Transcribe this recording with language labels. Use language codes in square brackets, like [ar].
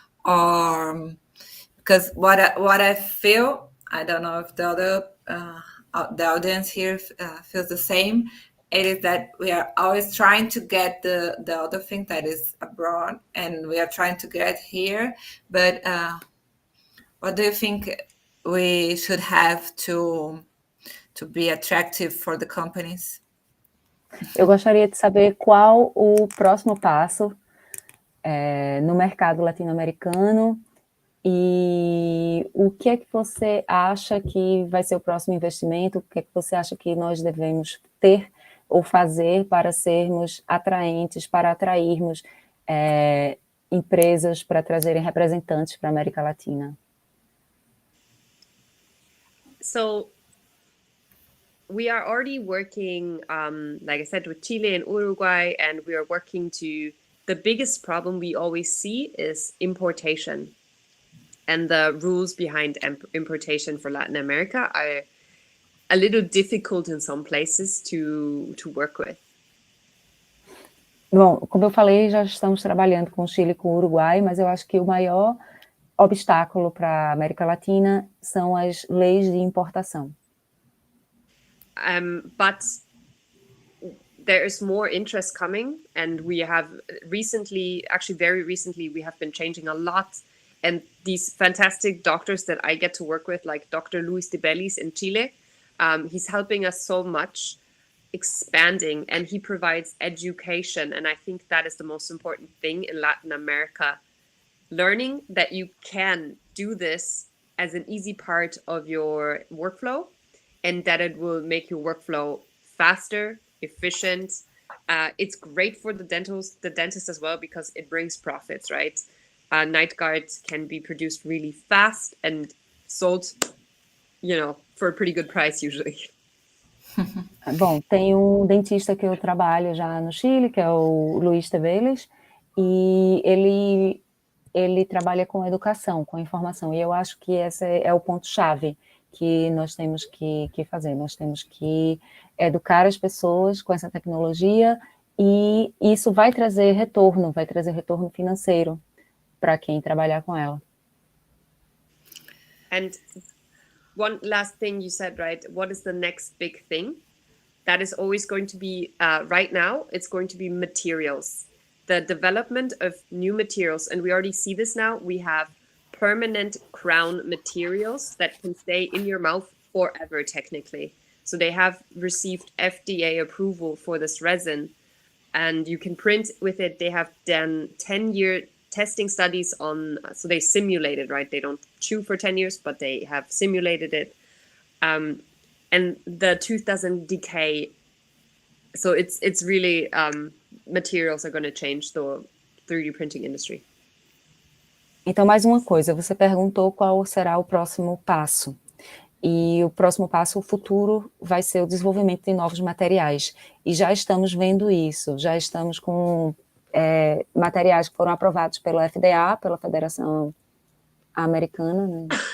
[en] Or because what I feel, I don't know if the audience here feels the same, it is that we are always trying to get the other thing that is abroad, and we are trying to get here. But what do you think we should have to be attractive for the companies? [pt] Eu gostaria de saber qual o próximo passo no mercado latino-americano e o que é que você acha que vai ser o próximo investimento, o que é que você acha que nós devemos ter ou fazer para sermos atraentes, para atrairmos empresas para trazerem representantes para a América Latina? [en] So we are already working, like I said, with Chile and Uruguay, and we are working the biggest problem we always see is importation. And the rules behind importation for Latin America are a little difficult in some places to work with. [pt] Bom, como eu falei, já estamos trabalhando com Chile e com o Uruguai, mas eu acho que o maior obstáculo para a América Latina são as leis de importação. [en] But there is more interest coming, and we have recently, actually very recently, we have been changing a lot. And these fantastic doctors that I get to work with, like Dr. Wi3DP in Chile, he's helping us so much expanding, and he provides education. And I think that is the most important thing in Latin America. Learning that you can do this as an easy part of your workflow, and that it will make your workflow faster, efficient. It's great for the dentist as well, because it brings profits, right? Night guards can be produced really fast and sold, for a pretty good price usually. [pt] Bom, tem um dentista que eu trabalho já no Chile, que é o Wi3DP, e ele trabalha com educação, com informação, e eu acho que esse é o ponto-chave que nós temos que fazer. Nós temos que educar as pessoas com essa tecnologia e isso vai trazer retorno financeiro para quem trabalhar com ela. [en] And one last thing you said, right? What is the next big thing? That is always going to be, right now, it's going to be materials. The development of new materials. And we already see this now. We have permanent crown materials that can stay in your mouth forever, technically. So they have received FDA approval for this resin. And you can print with it. They have done 10-year testing studies on, so they simulated, right? They don't chew for 10 years, but they have simulated it. And the tooth doesn't decay. So it's really, materials are going to change the 3D printing industry. [pt] Então, mais uma coisa, você perguntou qual será o próximo passo. E o próximo passo, o futuro, vai ser o desenvolvimento de novos materiais. E já estamos vendo isso, já estamos com materiais que foram aprovados pelo FDA, pela Federação Americana, né?